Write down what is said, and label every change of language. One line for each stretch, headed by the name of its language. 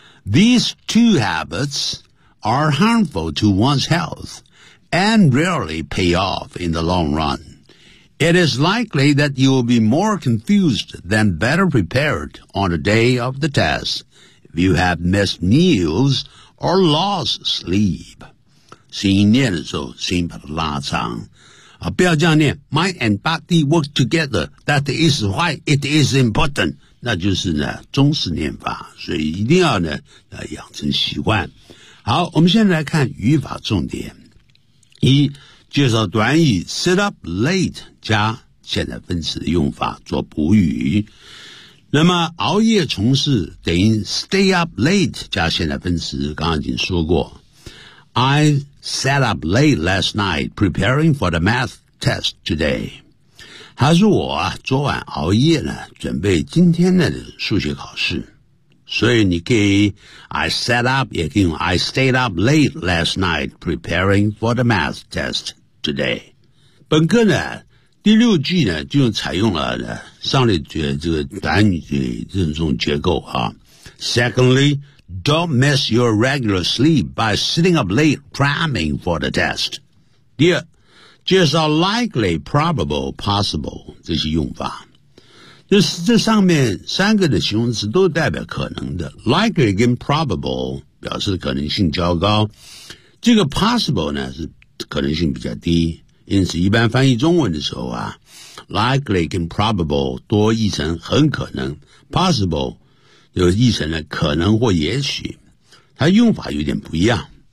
English: These two habits are harmful to one's health and rarely pay off in the long run. It is likely that you will be more confused than better prepared on the day of the test if you have missed meals or lost sleep.
Chinese: 心念的时候，心把它拉长。啊，不要这样念。
English: Mind and body work together. That is why it is important.
Chinese: 那就是呢，中式念法，所以一定要呢，要养成习惯。好，我们现在来看语法重点。一介绍短语
English: sit up late
Chinese: 加现在分词的用法做补语，那么熬夜从事等于
English: stay up late
Chinese: 加现在分词，刚刚已经说过。
English: I sat up late last night preparing for the math test today.
Chinese: 他说我啊昨晚熬夜呢准备今天的数学考试，所以你可以
English: I sat up
Chinese: 也可以用
English: I stayed up late last night preparing for the math test today。
Chinese: 本课呢第六句呢就采用了呢上列句这个短语的这种结构啊。
English: Secondly, don't miss your regular sleep by sitting up late cramming for the test。
Chinese: 第二，介绍 likely, probable, possible 这些用法，这上面三个的形容词都代表可能的， likely 跟 probable 表示可能性较高，这个 possible 呢是可能性比较低，因此一般翻译中文的时候啊， likely 跟 probable 多译成很可能， possible 就译成了可能或也许，它用法有点不一样。